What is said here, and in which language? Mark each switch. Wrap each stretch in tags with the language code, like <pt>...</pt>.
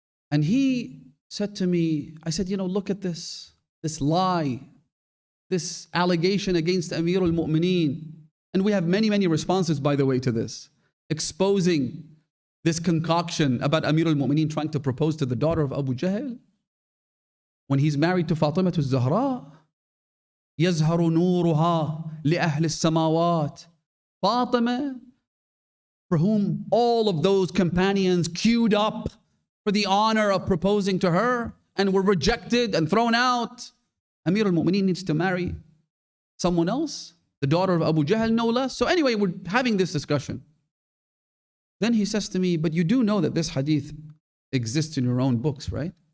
<en>And he said to me, I said, look at this lie, this allegation against Amir al-Mu'mineen. And we have many, many responses, by the way, to this, exposing this concoction about Amir al-Mu'mineen trying to propose to the daughter of Abu Jahl when he's married to Fatima Zahra.</en> <ar>يظهر نورها لأهل السماوات.</ar> <en>Fatima, for whom all of those companions queued up for the honor of proposing to her and were rejected and thrown out. Amir al-Mu'mineen needs to marry someone else, the daughter of Abu Jahl, no less. So anyway, we're having this discussion. Then he says to me, but you do know that this hadith exists in your own books, right?</en>